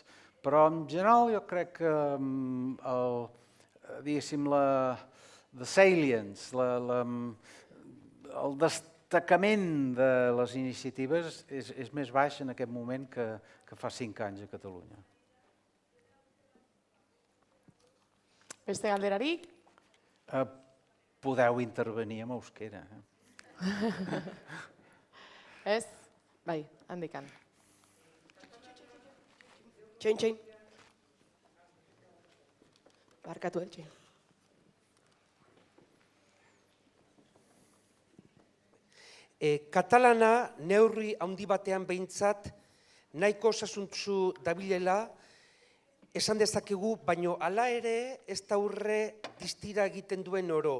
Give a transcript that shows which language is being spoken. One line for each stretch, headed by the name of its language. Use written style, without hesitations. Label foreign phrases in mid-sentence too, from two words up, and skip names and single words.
Catalan: Però en general jo crec que diguéssim,
English: the salience,
Catalan: el destacament de les iniciatives és més baix en aquest moment que fa 5 anys a Catalunya.
Basque: Beste galderarik? Podeu intervenir en euskera. Ez? Bai, handikan. Txain. Barkatu, txain. Katalana neurri handi batean behintzat nahiko osasuntsu dabilela esan dezakegu, baino hala ere ez da urre distira egiten duen oro.